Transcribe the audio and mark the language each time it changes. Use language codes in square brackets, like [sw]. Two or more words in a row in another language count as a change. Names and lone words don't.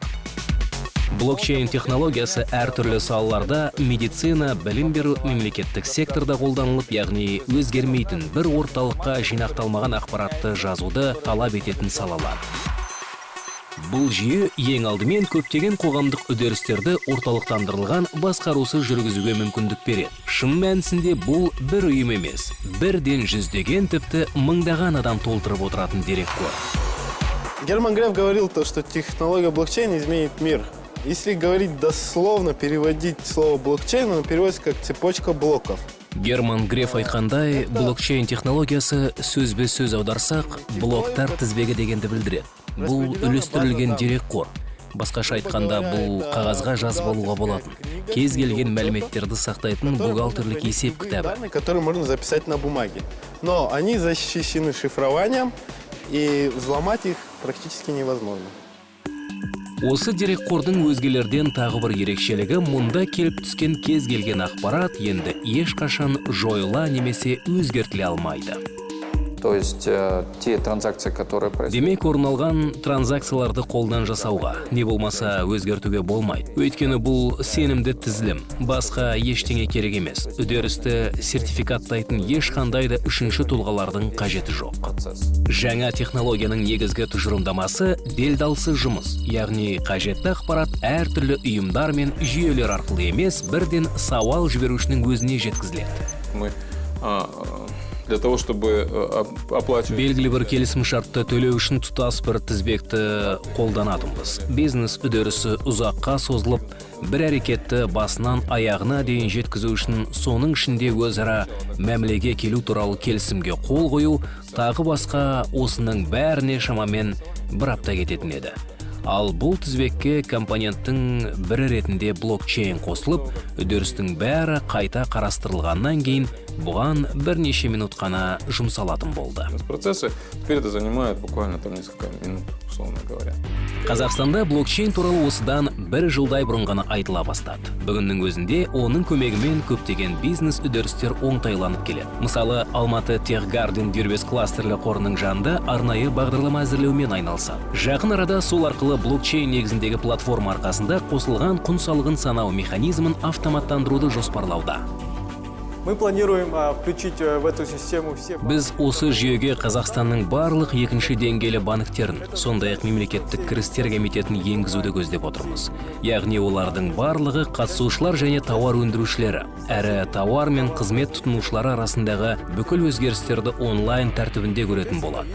[kk] Блокчейн технологиясы әртүрлі салаларда, медицина, білім беру, мемлекеттік секторда қолданылып, яғни өзгермейтін бір орталыққа жинақталмаған ақпаратты жазуды талап ететін салалар. Бұл жүйе ең алдымен көптеген қоғамдық үдерістерді орталықтандырылған басқарусы жүргізуге мүмкіндік береді. Шын мәнісінде бұл бір ұйым емес, бірден жүздеген тіпті мыңдаған адам толтырып отыратын дерекқор. [ru] Герман Греф говорил, что технология блокчейна изменит мир. Если говорить дословно, переводить слово блокчейн, оно переводится как цепочка блоков. [kk] Герман Греф айтқандай, блокчейн технологиясы сөзбе-сөз аударсақ, блоктар тізбегі дегенді білдіреді. Бұл үлестірілген дерекқор. Басқаша айтқанда, бұл қағазға жазып алуға болатын. Кез келген мәліметтерді сақтайтын бухгалтерлік есеп кітабы. [ru] Которые можно записать на бумаге. Но они защищены шифрованием, и взломать их практически невозможно. [kk] Осы дерекқордың өзгелерден тағы бір ерекшелігі, мұнда келіп түскен кез келген ақпарат енді ешқашан жойыла немесе өзгертіле алмайды. [ru] То есть те транзакции, которые происходят. [kk] Демек, орын алған транзакцияларды қолдан жасауға, не болмаса өзгертуге болмайды. Өйткені бұл сенімді тізілім, басқа ештеңе керек емес. Үдерісті сертификаттайтын ешқандай да үшінші тұлғалардың қажеті жоқ. Жаңа технологияның негізгі тұжырымдамасы делдалсыз жұмыс, яғни қажетті ақпарат әртүрлі ұйымдар мен жүйелер арқылы емес, бірден сауал жіберушінің өзіне жеткізіледі. [ru] Для того, чтобы оплачивать. [kk] Белгілі бір келісім шартты төлеу үшін тұтас бір тізбекті қолданатынбыз. Бизнес үдерісі ұзаққа созылып, бір әрекетті басынан аяғына дейін жеткізу үшін соның ішінде өзара мәмілеге келу туралы келісімге қол қою, тағы басқа осының бәріне шамамен бір апта кететін еді. Ал бұл тізбекке компоненттің бірі ретінде блокчейн қосылып, үдерістің бәрі қайта қарастырылғаннан кейін бұған бірнеше минут қана жұмсалатын болды. [ru] Процессы теперь это занимает буквально несколько минут, условно говоря. [kk] Қазақстанда блокчейн туралы осыдан бір жылдай бұрын ғана айтыла бастады. Бүгіннің өзінде оның көмегімен көптеген бизнес үдерістер оңтайланып келеді. Мысалы, Алматы Техгарден дербес кластерлі қорының жанында арнайы бағдарлама әзірлеумен айналысады. Жақын арада сол арқылы блокчейн негізіндегі платформа арқасында қосылған құн салығын санау механизмін автоматтандыруды жоспарлауда. [ru] Мы планируем включить в эту систему все. [kk] Біз осы жүйеге Қазақстанның барлық екінші деңгейлі банктерін, сондай-ақ мемлекеттік кірістер комитетін енгізуді көздеп отырмыз. Яғни олардың барлығы қатысушылар және тауар өндірушілері, әрі тауар мен қызмет тұтынушылары арасындағы бүкіл өзгерістерді онлайн тәртібінде көретін болады.